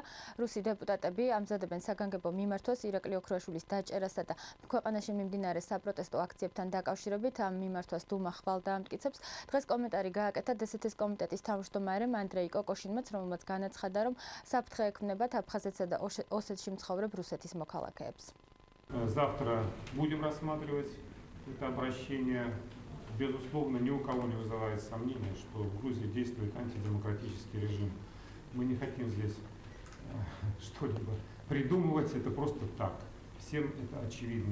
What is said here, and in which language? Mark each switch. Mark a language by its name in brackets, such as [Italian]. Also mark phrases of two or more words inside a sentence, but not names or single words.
[Georgian] რუსი დეპუტატები ამზადებენ საგანგებო მიმართვას ირაკლი ოქროაშვილის დაჭერასა და ქვეყანაში მიმდინარე საპროტესტო აქციებთან დაკავშირებით ამ მიმართვას დუმა ხვალ დაამტკიცებს. დღეს კომენტარი გააკეთა დსთ-ის კომიტეტის თავმჯდომარემ ანდრეი კოკოშინმაც, რომელმაც განაცხადა, რომ საფრთხე ექმნებათ აფხაზეთსა და ოსეთში მცხოვრებ რუსეთის მოქალაქეებს. [Russian] Завтра будем рассматривать это обращение. Безусловно, ни у кого не вызывает сомнения, что в Грузии действует антидемократический режим. Мы не хотим здесь что-либо придумывать, это просто так. Всем это очевидно.